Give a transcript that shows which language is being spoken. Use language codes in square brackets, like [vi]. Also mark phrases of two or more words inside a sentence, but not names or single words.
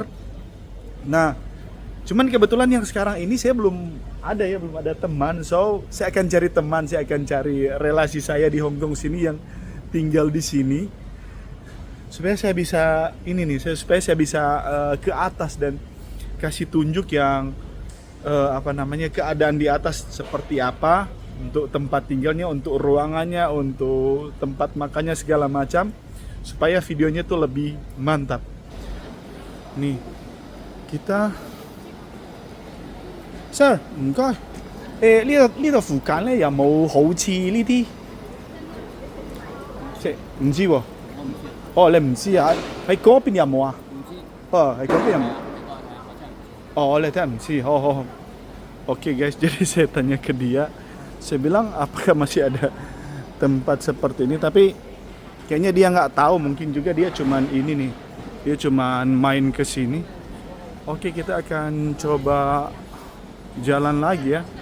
[id] Nah, cuman kebetulan yang sekarang ini saya belum ada teman, so saya akan cari teman, saya akan cari relasi saya di Hong Kong sini yang tinggal di sini supaya saya bisa ke atas dan kasih tunjuk yang keadaan di atas seperti apa untuk tempat tinggalnya, untuk ruangannya, untuk tempat makannya segala macam supaya videonya tuh lebih mantap. Nih, kita Sir，唔該。 [yue] 呢度附近咧有冇好似呢啲？即係唔知喎。哦，你唔知啊？喺嗰邊有冇啊？唔知。哦，喺嗰邊有冇？哦，你真係唔知。 [id] 好。Oke guys, jadi saya tanya ke dia. Saya bilang apakah masih ada tempat seperti ini? Tapi kayaknya dia nggak tahu. Mungkin juga dia cuman ini nih. Dia cuman main ke sini. Oke, kita akan coba jalan lagi ya.